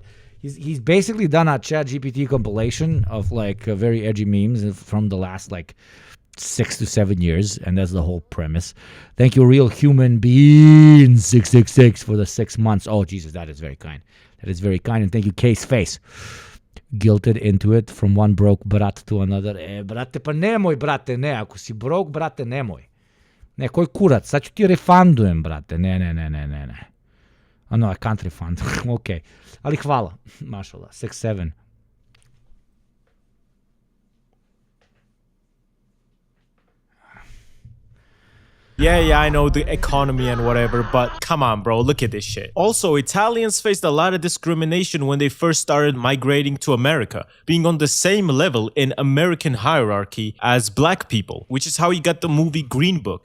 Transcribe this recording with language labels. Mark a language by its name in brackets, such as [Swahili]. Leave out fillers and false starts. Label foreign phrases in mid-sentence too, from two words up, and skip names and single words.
[English] He's basically done a ChatGPT compilation of like very edgy memes from the last like 6 to 7 years, and that's the whole premise. Thank you, Real Human Being 666 for the 6 months. Oh Jesus, that is very kind. That is very kind, and thank you, Case Face. Guilted into it from one broke brat to another. [Serbian] Brate, pa nemoj, brate, ne. Ako si broke, brate, nemoj. Ne, koji kurac, sad ću ti refundujem, brate. Ne. [English] Oh no, I can't refund. [Serbian] Okay. Ali hvala. Mašallah. 6-7. [English] Yeah, I know the economy and whatever, but come on, bro, look at this shit. Also, Italians faced a lot of discrimination when they first started migrating to America, being on the same level in American hierarchy as black people, which is how you got the movie Green Book.